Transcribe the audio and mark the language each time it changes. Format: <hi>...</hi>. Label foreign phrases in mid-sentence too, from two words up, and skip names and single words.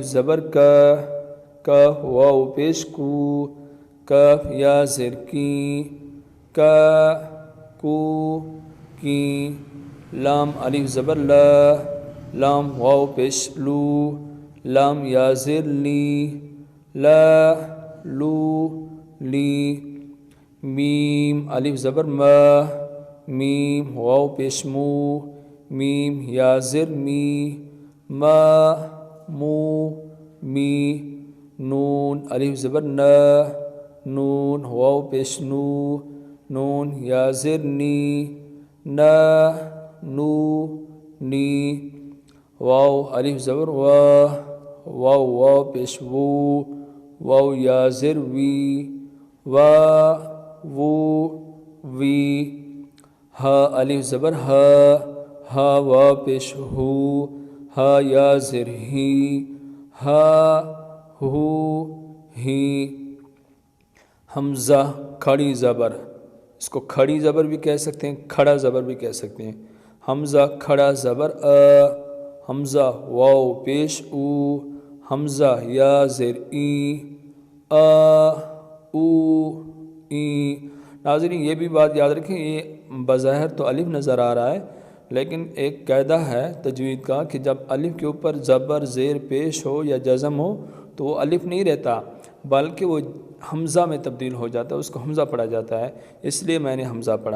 <ur>زبر کاف واو پیش کو، کاف یا زیر کی، کا کو کی، لام الف زبر لام واو پیش لو، لام یا زیر لی، لا لو لی، میم الف زبر میم واو پیش مو، میم یا زیر می، ما مو می نون الف زبر ن نون واو پیش نو نون یا زیر نی ن نو نی واو الف زبر وا واو واو پیش وو واو یا زیر وی وا وو وی ہا الف زبر ہا ہا واو پیش ہو ہا یا زیر ہی ہا ہو ہی حمزہ کھڑی زبر، اس کو کھڑی زبر بھی کہہ سکتے ہیں، کھڑا زبر بھی کہہ سکتے ہیں۔ حمزہ کھڑا زبر حمزہ واو پیش او حمزہ یا زیر ای او ای۔ ناظرین یہ بھی بات یاد رکھیں، یہ بظاہر تو الف نظر آ رہا ہے لیکن ایک قاعدہ ہے تجوید کا کہ جب الف کے اوپر زبر زیر پیش ہو یا جزم ہو تو وہ الف نہیں رہتا بلکہ وہ حمزہ میں تبدیل ہو جاتا ہے، اس کو حمزہ پڑھا جاتا ہے، اس لیے میں نے حمزہ پڑھا۔</ur>